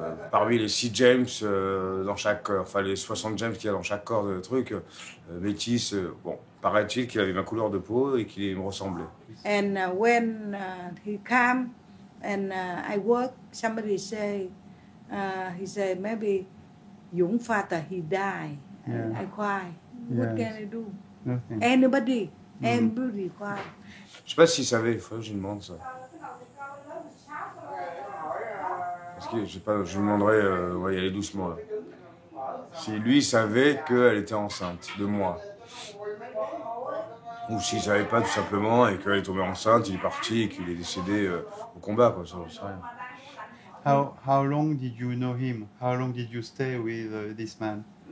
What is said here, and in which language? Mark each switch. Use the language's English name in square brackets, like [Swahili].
[French] Parmi les 6 James dans chaque, enfin les 60 James qu'il y a dans chaque corps de truc, métis. Bon, paraît-il qu'il avait ma couleur de peau et qu'il me ressemblait. [English] And when he come and I work, somebody say, he say maybe Dũng father he die. Yeah. I cry. What Yes. can I do? Nothing. Anybody cry. [French] Je sais pas s'il savait, il faut que je lui demande ça. Parce que je sais pas, je lui demanderai, on va y aller doucement là. Si lui savait qu'elle était enceinte de moi. Ou s'il savait pas tout simplement et qu'elle est tombée enceinte, il est parti et qu'il est décédé au combat, quoi, ça, j'en sais rien. [English] How long did you know him? How long did you stay with this man?